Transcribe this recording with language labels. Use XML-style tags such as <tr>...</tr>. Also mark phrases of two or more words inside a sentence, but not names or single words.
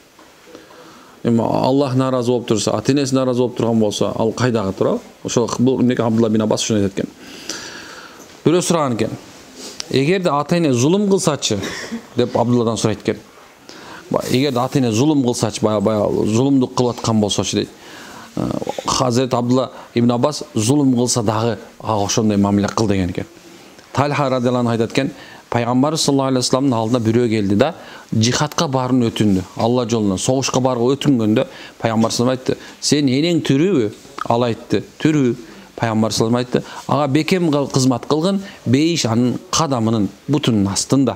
<ky>Эми Аллах наразы болуп турса, ата-энеси наразы болуп турган болсо, ал кайдагы турабы? Ошол бул эмнеге Абдулла бин Аббас ушуну айтат экен. Бирөө сураган экен. Эгерде ата-эне зулум кылсачы, деп Абдулладан сурайт экен. Эгерде ата-эне зулум кылсачы, баягы зулумдук кылып аткан болсочу дейт. Hazreti Abdullah ibn Abbas зулум кылса дагы ошондой мамиле кыл деген экен. Talha</ky> <ar>رضي الله عنه</ar> <ky>айтат экен, Пайгамбар</ky> <ar>صلى الله عليه وسلم</ar> <ky>алдына бирөө келди да, жихадка барын өтүндү. Алла жолуна, согушка барууга өтүнгөндө Пайгамбар саллаллаху айтты, "Сен энең түрүбү?" Ал айтты, "Түрү." Пайгамбар саллаллаху айтты, "Ага бекем кызмат кылгын, бейиш анын кадамынын бутунун астында."</ky>